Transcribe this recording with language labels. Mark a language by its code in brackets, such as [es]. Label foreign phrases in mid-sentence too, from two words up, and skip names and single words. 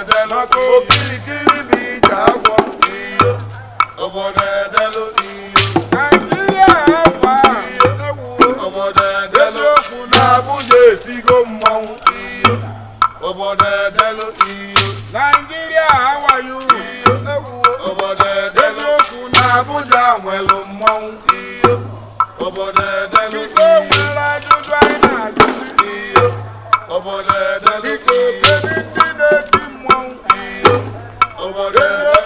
[ig] Maka okirikiri bụ ije agwọ. Obodo edelu iyo. Nigeria afa. Obodo edelu. Eziokwu na Na Abuja etigo mmọnwụ iyo. Obodo edelu iyo. Nigeria, [en] how are you? [ig] Obodo edelu. Eziokwu na Na Abuja nwelu mmọnwụ iyo. Obodo edelu Biko iyo. nwere ajụjụ anyị na-ajụ. Iyo. Obodo edelu Biko, iyo. kedu ndị na-eti mmọnwụ? Iyo. Obodo edelu.